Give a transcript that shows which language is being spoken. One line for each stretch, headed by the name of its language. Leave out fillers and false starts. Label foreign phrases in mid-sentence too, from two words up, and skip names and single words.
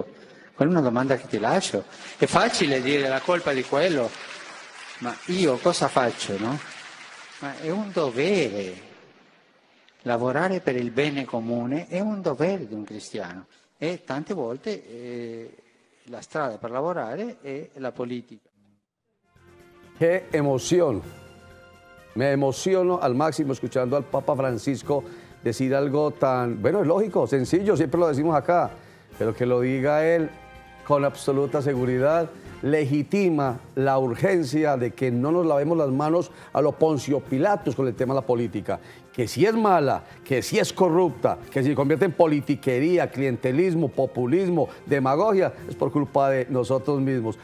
Italian: Quella è una domanda che ti lascio. È facile dire la colpa di quello, ma io cosa faccio, no? Ma è un dovere. Lavorare per il bene comune è un dovere di un cristiano e tante volte la strada per lavorare è la politica.
Spanish: ¡Qué emoción! Me emociono al máximo escuchando al Papa Francisco decir algo tan, bueno, es lógico, sencillo, siempre lo decimos acá, pero que lo diga él con absoluta seguridad, legitima la urgencia de que no nos lavemos las manos a lo Poncio Pilatos con el tema de la política, que si es mala, que si es corrupta, que si se convierte en politiquería, clientelismo, populismo, demagogia, es por culpa de nosotros mismos.